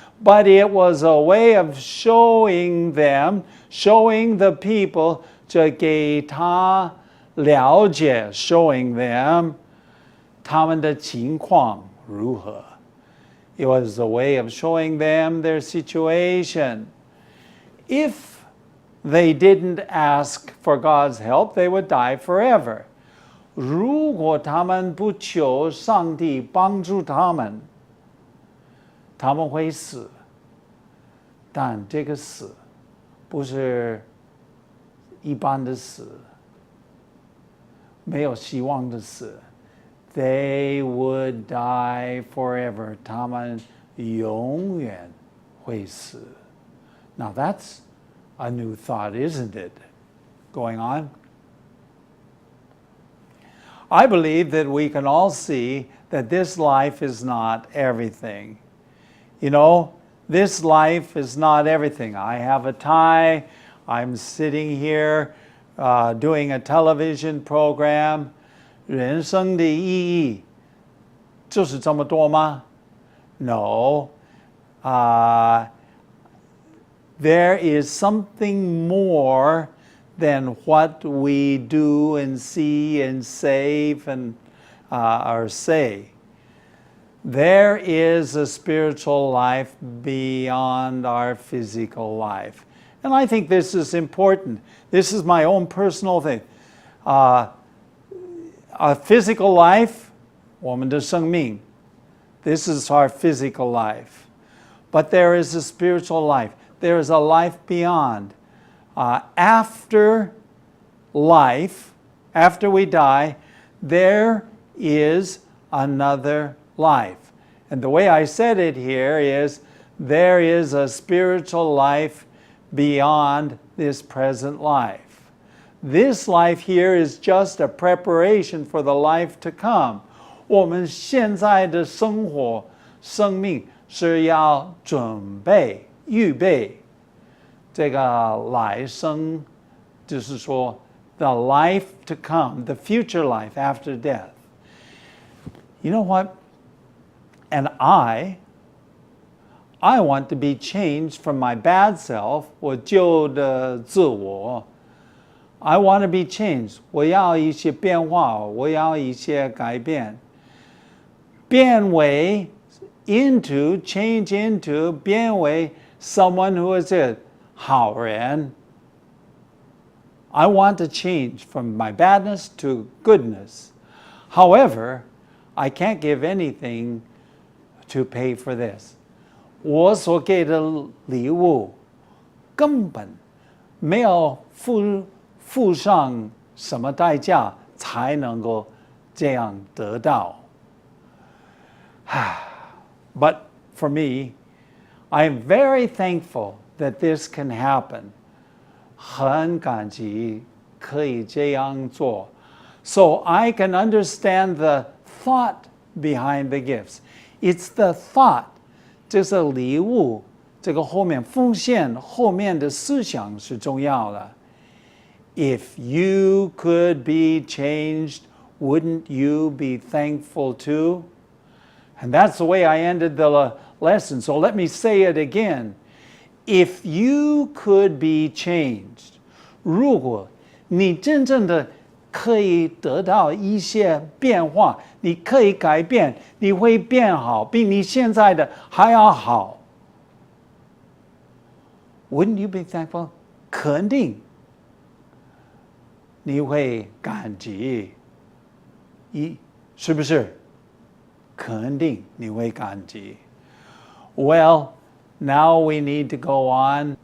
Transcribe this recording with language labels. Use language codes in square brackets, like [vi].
[en] But it was a way of showing them, showing the people, [zh] 就给他了解, [en] showing them [zh] 他们的情况如何. [en] It was a way of showing them their situation. If they didn't ask for God's help, they would die forever. [zh] 如果他们不求上帝帮助他们, 他们会死. 但这个死不是一般的死，没有希望的死。 [en] They would die forever. [zh] 他们永远会死。 [en] Now that's a new thought, isn't it? Going on. I believe that we can all see that this life is not everything. You know, this life is not everything. I have a tie. I'm sitting here doing a television program. [zh] 人生的意义就是这么多吗？ [en] No. There is something more than what we do and see and save and or say. There is a spiritual life beyond our physical life. And I think this is important. This is my own personal thing. A physical life, [zh] 我们的生命, [en] this is our physical life. But there is a spiritual life. There is a life beyond. After life, after we die, there is another life. And the way I said it here is, there is a spiritual life beyond this present life. This life here is just a preparation for the life to come. [zh] 我们现在的生活、生命是要准备、预备这个来生，就是说 [en] the life to come, the future life after death. You know what? And I want to be changed from my bad self, [zh] 我旧的自我。 [en] I want to be changed. [zh] 我要一些变化，我要一些改变。变为 [en] into, change into, 变为 someone who is a [zh] 好人。 [en] I want to change from my badness to goodness. However, I can't give anything to pay for this. [zh] 我所给的礼物根本没有付上什么代价才能够这样得到。 [en] But for me, I am very thankful that this can happen. [zh] 很感激可以这样做。 [en] So I can understand the thought behind the gifts. It's the thought. [zh] 这是礼物，这个后面奉献后面的思想是重要的。 [en] If you could be changed, wouldn't you be thankful too? And that's the way I ended the lesson. So let me say it again. If you could be changed, [zh] 如果你真正的可以得到一些变化，你可以改变，你会变好，比你现在的还要好。 [en] Wouldn't you be thankful? [zh] 肯定你会感激，是不是？肯定你会感激。 [en] Well, now we need to go on.